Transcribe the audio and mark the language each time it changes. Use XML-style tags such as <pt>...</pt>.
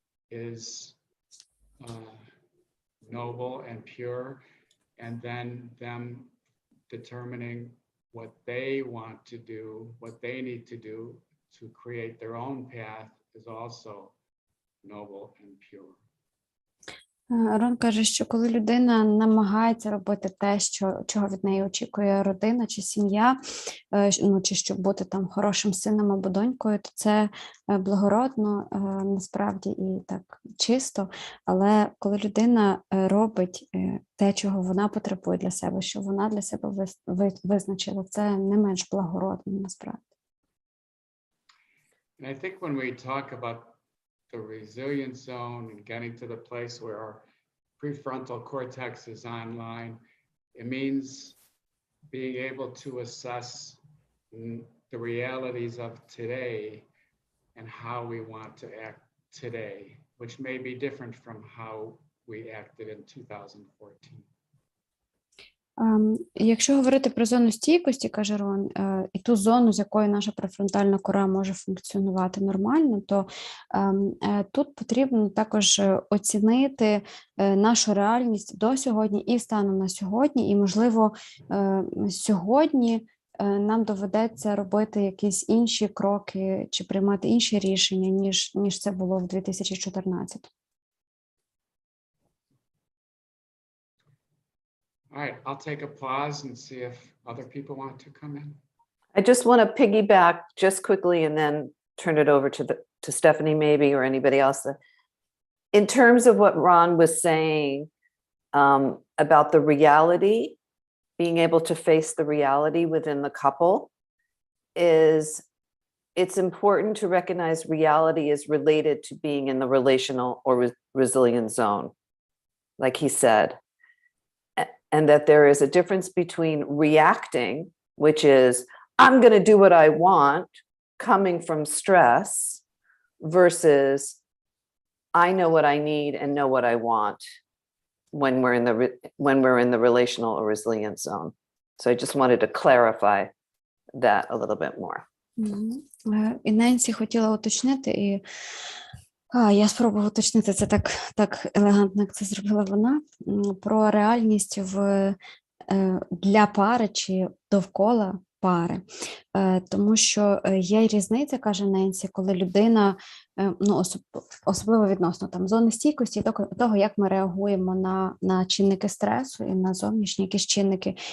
<en>is noble and pure, and then them determining what they want to do, what they need to do to create their own path is also noble and pure.</en> <uk>Рон каже, що коли людина намагається робити те, чого від неї очікує родина чи сім'я, ну, чи щоб бути там хорошим сином або донькою, то це благородно, насправді, і так чисто. Але коли людина робить те, чого вона потребує для себе, що вона для себе визначила, це не менш благородно, насправді.</uk> <en>And I think when we talk about the resilience zone and getting to the place where our prefrontal cortex is online, it means being able to assess the realities of today and how we want to act today, which may be different from how we acted in 2014.</en> <uk>Якщо говорити про зону стійкості, каже Рон, і ту зону, з якою наша префронтальна кора може функціонувати нормально, то тут потрібно також оцінити нашу реальність до сьогодні і станом на сьогодні, і, можливо, сьогодні нам доведеться робити якісь інші кроки чи приймати інші рішення, ніж це було в 2014.</uk> <en>All right, I'll take a pause and see if other people want to come in. I just want to piggyback just quickly and then turn it over to Stephanie maybe or anybody else. In terms of what Ron was saying about the reality, being able to face the reality within the couple, it's important to recognize reality is related to being in the relational or resilient zone, like he said. And that there is a difference between reacting, which is, I'm going to do what I want, coming from stress, versus, I know what I need and know what I want when we're in the relational or resilient zone. So I just wanted to clarify that a little bit more.</en> <uk>І Ненсі хотіла уточнити, і я спробую уточнити це так елегантно, як це зробила вона, про реальність для пари чи довкола пари. Тому що є різниця, каже Ненсі, коли людина, ну, особливо відносно там зони стійкості, того, як ми реагуємо на чинники стресу і на зовнішні якісь чинники.</uk>